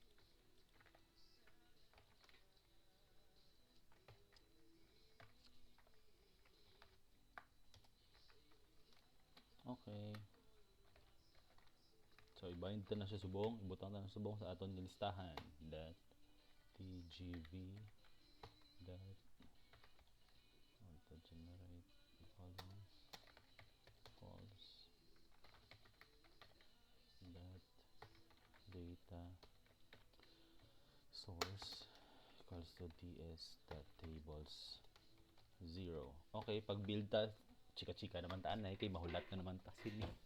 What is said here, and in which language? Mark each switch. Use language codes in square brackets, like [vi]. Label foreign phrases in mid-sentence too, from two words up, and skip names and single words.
[hil] Okay. So, i-bind ta na siya subong. Ibutang ta na subong sa aton listahan. [en] That tgv that auto generate column false that data source equals to ds.tables 0. [hil] Okay, pag build ta, chika-chika naman taan na kay mahulat na naman ta sini.